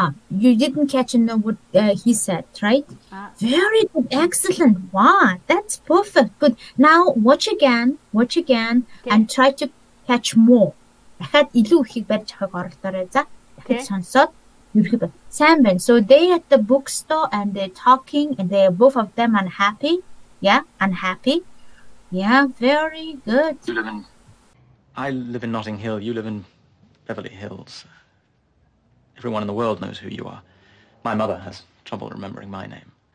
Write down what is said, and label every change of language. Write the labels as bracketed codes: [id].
[en] You didn't catch what he said, right? Very good, excellent. Wow, that's perfect. Good. Now watch again, and try to catch more. [mn] Дахиад илүү их барьж авах оролдоорой. За. Дахиад сонсоод ерөөхдөө сайн байна. [en] So they at the bookstore and they're talking and they're both of them unhappy. Yeah, unhappy. Yeah, very good. I live in Notting Hill. You live in Beverly Hills. Everyone in the world knows who you are. My mother has trouble remembering my name.